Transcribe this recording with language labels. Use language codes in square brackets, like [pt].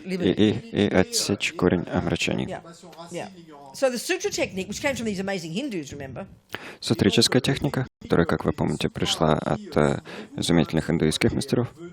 [ru] и отсечь корень омрачений. [en] So the sutra technique, which came from these amazing Hindus, remember? [ru] Сутрическая техника, которая, как вы помните, пришла от изумительных индуистских мастеров.